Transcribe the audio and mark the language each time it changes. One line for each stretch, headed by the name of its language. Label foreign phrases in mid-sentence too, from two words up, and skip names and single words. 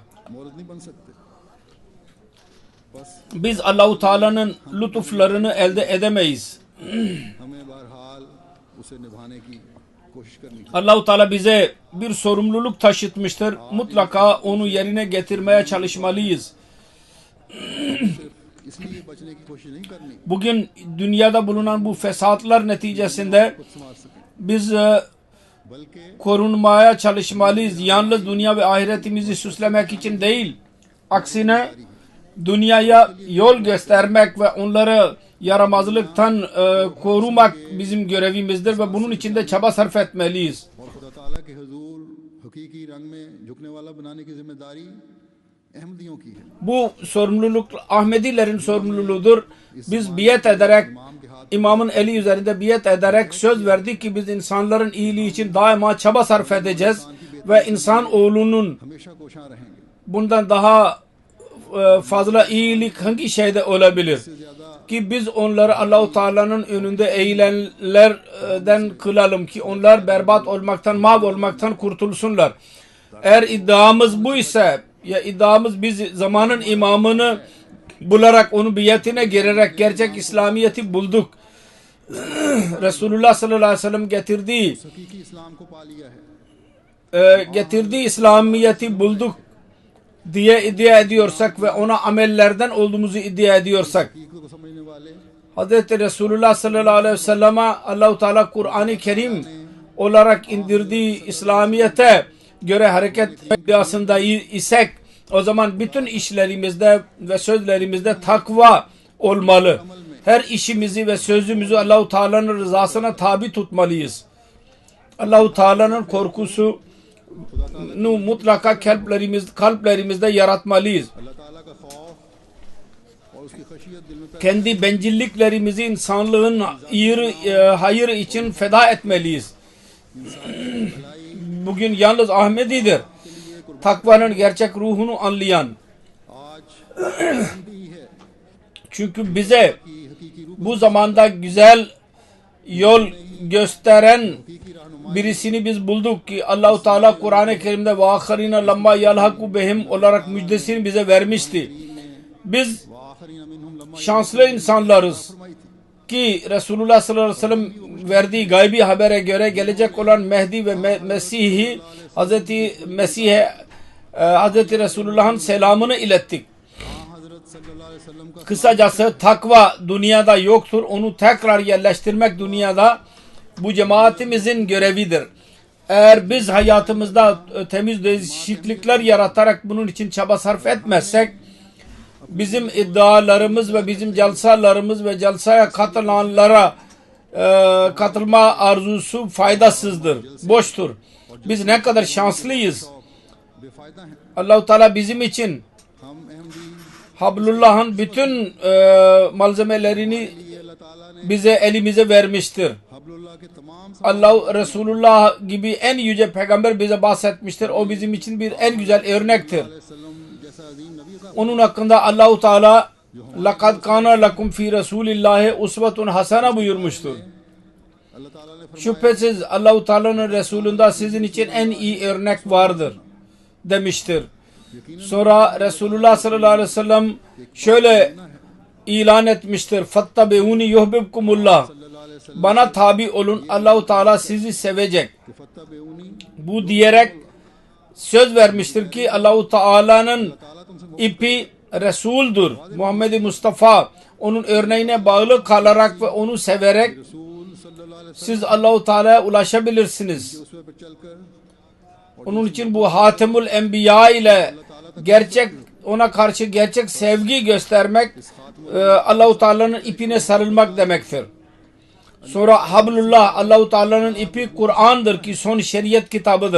Urdu: مورد نہیں بن سکتے بس
Turkish: biz Allah-u Teala'nın lütuflarını elde edemeyiz.
Urdu: ہمیں بہرحال اسے نبھانے کی کوشش کرنی چاہیے
Turkish: Allah-u Teala bize bir sorumluluk taşıtmıştır. Mutlaka onu yerine getirmeye çalışmalıyız.
Urdu: اس لیے بچنے کی کوشش نہیں کرنی
Turkish: Bugün dünyada bulunan bu fesatlar neticesinde
Urdu: خود سنبھال سکیں
Turkish: biz
Urdu: बल्कि
Turkish: korunmaya çalışmalıyız. Yalnız dünya ve ahiretimizi süslemek için değil. Aksine dünyaya yol göstermek ve onları yaramazlıktan korumak bizim görevimizdir ve bunun için de çaba sarf etmeliyiz.
Urdu: اور خدا تعالیٰ کے حضور حقیقی رنگ میں جھکنے والا بنانے کی ذمہ داری احمدیوں کی ہے.
Turkish: Bu sorumluluk Ahmedilerin sorumluluğudur. Biz biat ederek, imamın eli üzerinde biat ederek söz verdik ki biz insanların iyiliği için daima çaba sarf edeceğiz ve insan oğlunun
Urdu: ہمیشہ کوشاں رہیں گے.
Turkish: bundan daha fazla iyilik hangi şeyde olabilir? Ki biz onları Allah-u Teala'nın önünde eğilenlerden kılalım ki onlar berbat olmaktan, mahvolmaktan kurtulsunlar. Eğer iddiamız bu ise, ya iddiamız biz zamanın imamını bularak onu biatine girerek gerçek İslamiyet'i bulduk. Resulullah
Arabic: صلى الله عليه وسلم
Turkish: getirdiği
Urdu: حقیقی اسلام کو پا لیا ہے.
Turkish: getirdiği İslamiyet'i bulduk diye iddia ediyorsak ve ona amellerden olduğumuzu iddia ediyorsak,
Urdu: حقیقت کو سمجھنے والے
Turkish: Hz. Resulullah
Arabic: صلى الله عليه وسلم
Turkish: Allah-u Teala Kur'an-ı Kerim olarak indirdiği İslamiyet'e göre hareket iddiasında isek, o zaman bütün işlerimizde ve sözlerimizde takva olmalı. Her işimizi ve sözümüzü Allah-u Teala'nın rızasına tabi tutmalıyız. Allah-u Teala'nın korkusunu mutlaka kalplerimizde yaratmalıyız.
Urdu: اللہ تعالیٰ کا خوف اور اس کی خشیت دل میں پیدا
Turkish: Kendi bencilliklerimizi insanlığın hayır için feda etmeliyiz. Bugün yalnız Ahmedidir takvanın gerçek ruhunu anlayan.
Urdu: آج ہی ہے
Turkish: Çünkü bize
Urdu: کہ حقیقی روح
Turkish: bu zamanda güzel yol gösteren
Urdu: حقیقی رہنما
Turkish: birisini biz bulduk ki Allah-u Teala Kur'an-ı Kerim'de
Arabic: وَاَخَرِينَ لَمَّا يَلْحَقُ بِهِمْ
Turkish: olarak müjdesini bize vermişti. Biz
Arabic: آخرين منهم لما
Turkish: şanslı insanlarız
Urdu: فرمائی تھی.
Turkish: ki Resulullah
Arabic: صلى الله عليه وسلم
Turkish: verdiği gaybi habere göre gelecek olan Mehdi ve Mesih'i Hazreti Mesih'e Hazreti Resulullah'ın selamını ilettik.
Arabic: हजरत صلى الله عليه وسلم का
Turkish: Kısacası takva dünyada yoktur. Onu tekrar yerleştirmek dünyada bu cemaatimizin görevidir. Eğer biz hayatımızda temiz değişiklikler yaratarak bunun için çaba sarf etmezsek, bizim iddialarımız ve bizim celsalarımız ve celsaya katılanlara katılma arzusu faydasızdır, boştur. Biz ne kadar şanslıyız.
Urdu: بے فائدہ ہیں.
Turkish: Allah-u Teala bizim için
Urdu: ہم احمدی
Turkish: Hablullah'ın bütün malzemelerini
Urdu: یہ اللہ تعالیٰ نے
Turkish: bize elimize vermiştir.
Urdu: حبل اللہ کے تمام
Turkish: Allah Resulullah gibi en yüce peygamber bize bahsetmiştir. O bizim için bir en güzel örnektir.
Urdu: وسلم جیسا عظیم نبی کا
Turkish: Onun hakkında Allah-u Teala
Arabic: لَقَدْ كَانَ لَكُمْ فِي رَسُولِ اللّٰهِ اُسْوَةٌ حَسَنَ
Turkish: buyurmuştur.
Urdu: اللہ تعالیٰ نے فرمایا
Turkish: Şüphesiz Allah-u Teala'nın Resulü'nde sizin için en iyi örnek vardır demiştir. Sonra Resulullah
Arabic: صلى الله عليه وسلم
Turkish: şöyle ilan etmiştir.
Arabic: فَاتَّبِعُونِ يُحْبِبْكُمُ اللّٰهِ صلى الله عليه وسلم
Turkish: Bana tabi olun, Allah-u Teala sizi sevecek.
Urdu: کے فاتبعونی
Turkish: Bu diyerek söz vermiştir ki Allah-u Teala'nın
Urdu: تعالیٰ تم سے
Turkish: ipi Resul'dur. Muhammed Mustafa onun örneğine bağlı kalarak ve onu severek
Arabic: رسول صلى الله عليه
Turkish: siz Allah-u Teala'ya ulaşabilirsiniz.
Urdu: وسلم پہ چل کر
Turkish: Onun için bu Hatemül Enbiya ile gerçek ona karşı gerçek sevgi göstermek Allah-u Teala'nın ipine sarılmak demektir. Sonra Hablullah Allah-u Teala'nın ipi Kur'an'dır ki son şeriat kitabıdır.